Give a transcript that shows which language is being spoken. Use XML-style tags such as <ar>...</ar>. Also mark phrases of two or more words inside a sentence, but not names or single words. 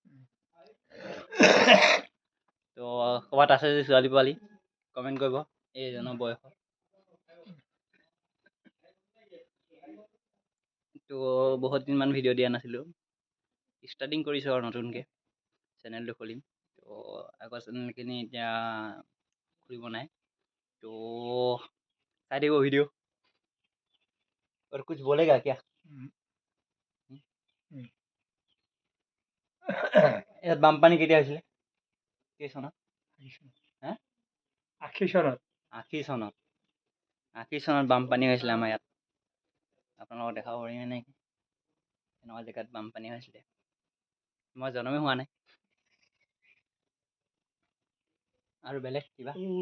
<as>তো ক'ৰবাত আছে যদি ছোৱালী পোৱালী কমেণ্ট কৰিব এইজনৰ বয়স তো বহুত দিনমান ভিডিঅ' দিয়া নাছিলোঁ ষ্টাৰ্টিং কৰিছোঁ আৰু নতুনকৈ চেনেলটো খুলিম তো আগৰ চেনেলখিনি এতিয়া খুলিব নাই তো চাই দিব ভিডিঅ'</as> <hi>और कुछ बोलेगा क्या</hi> <as>ইয়াত বানপানী কেতিয়া হৈছিলে কেই চনত হা 80 চনত বানপানী হৈছিলে আমাৰ ইয়াত আপোনালোকক দেখাব পাৰিম নে এনেকুৱা জেগাত বানপানী হৈছিলে মই জনমেই হোৱা নাই আৰু বেলেগ কিবা</as>